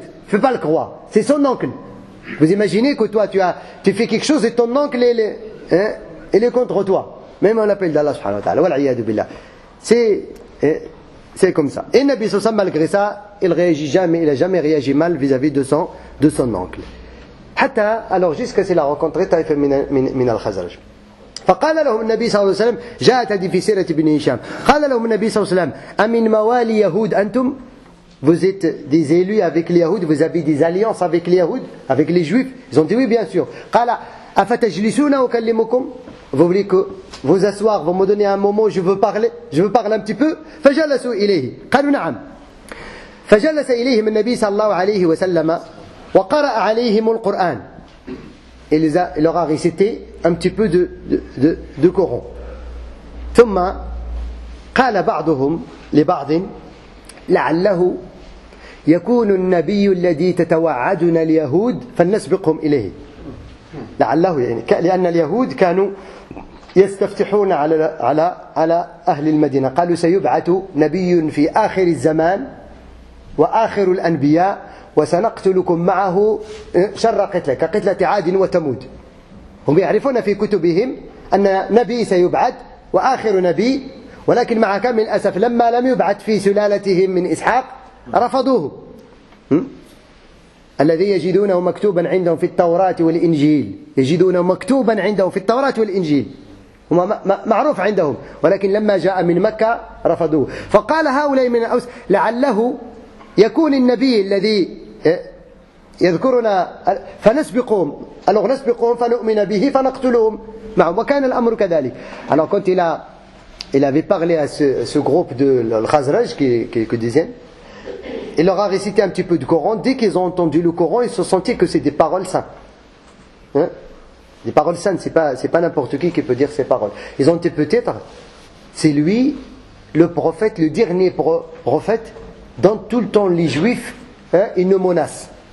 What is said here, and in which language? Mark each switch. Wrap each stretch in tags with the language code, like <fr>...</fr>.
<fr>Il ne faut pas le croire. C'est son oncle. Vous imaginez que toi tu fais quelque chose et ton oncle il est contre toi. Même on l'appelle d'Allah subhanahu wa ta'ala. Wal'iyadu billah. C'est comme ça. Et Nabi Sallallahu malgré ça, il n'a jamais réagi mal vis-à-vis de son oncle. Alors jusqu'à ce qu'il a rencontré Taïf min al-Khazraj.</fr> <ar>فقال لهم النبي صلى الله عليه وسلم جاءت هذه في سيرة ابن هشام قال لهم النبي صلى الله عليه وسلم أمن موالي يهود أنتم</ar> <fr>vous êtes des élus avec les Yahoud, vous avez des alliances avec les Yahoud, avec les Juifs. Ils ont dit oui bien sûr.</fr> <ar>قال أفتجلسون أكلمكم</ar> <fr>vous voulez que vous asseoir, vous me donnez un moment où je veux parler un petit peu.</fr> <ar>فجلسوا إليه قالوا نعم فجلس إليهم النبي صلى الله عليه وسلم وقرأ عليهم القرآن.</ar> <fr>Il leur a récité un petit peu de Coran.</fr> <ar>ثم قال بعضهم لبعض لعله يكون النبي الذي تتوعدنا اليهود فلنسبقهم إليه. لعله يعني لأن اليهود كانوا يستفتحون على أهل المدينة قالوا سيبعث نبي في آخر الزمان وآخر الأنبياء وسنقتلكم معه شر قتلة كقتلة عاد وثمود. هم يعرفون في كتبهم أن نبي سيبعث وآخر نبي ولكن مع كامل الأسف لما لم يبعث في سلالتهم من إسحاق رفضوه الذي يجدونه مكتوبا عندهم في التوراة والإنجيل يجدونه مكتوبا عندهم في التوراة والإنجيل معروف عندهم ولكن لما جاء من مكة رفضوه. فقال هؤلاء من الأوس لعله يكون النبي الذي يذكرنا فنسبقهم alors نسبقهم فنؤمن به فنقتلهم معهم وكان الأمر كذلك.</ar> <fr>Alors quand il avait parlé à ce groupe de l'Khazraj quelques dizaines, il leur a récité un petit peu du Coran. Dès qu'ils ont entendu le Coran, ils se sentaient que c'est des paroles saintes. Des paroles saintes, c'est pas n'importe qui peut dire ces paroles. Ils ont dit peut-être, c'est lui, le prophète, le dernier prophète, dont tout le temps les Juifs, ils nous menacent.</fr>